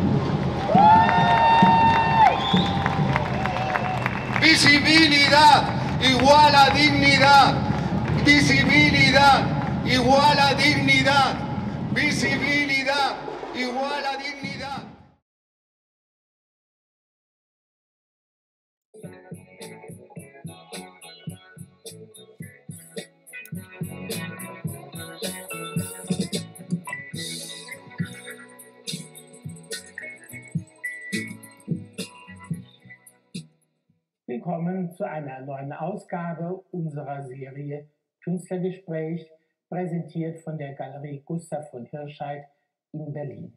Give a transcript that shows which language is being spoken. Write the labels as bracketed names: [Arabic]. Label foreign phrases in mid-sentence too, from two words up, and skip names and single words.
[Spanish] Visibilidad igual a dignidad. Visibilidad igual a dignidad. Visibilidad igual a dignidad. [German] Willkommen zu einer neuen Ausgabe unserer Serie Künstlergespräch, präsentiert von der Galerie Gustav von Hirschheydt in Berlin.